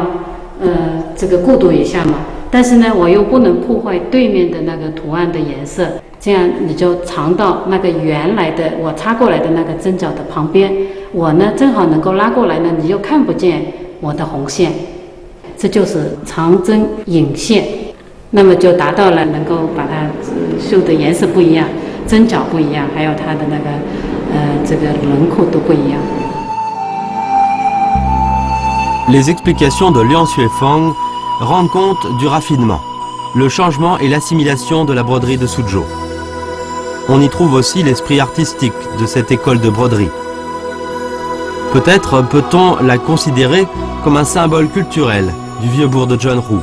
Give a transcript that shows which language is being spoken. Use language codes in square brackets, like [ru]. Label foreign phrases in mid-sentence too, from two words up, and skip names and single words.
[zh] 这个过渡一下嘛，但是呢我又不能破坏对面的那个图案的颜色，这样你就藏到那个原来的我插过来的那个针脚的旁边，我呢正好能够拉过来呢，你就看不见我的红线，这就是长针引线，那么就达到了能够把它绣的颜色不一样，针脚不一样，还有它的那个这个轮廓都不一样。 [fr] Les explications de Liang Xuefeng rendent compte du raffinement, le changement et l'assimilation de la broderie de Suzhou. On y trouve aussi l'esprit artistique de cette école de broderie. Peut-être peut-on la considérer comme un symbole culturel du vieux bourg de Jeonju.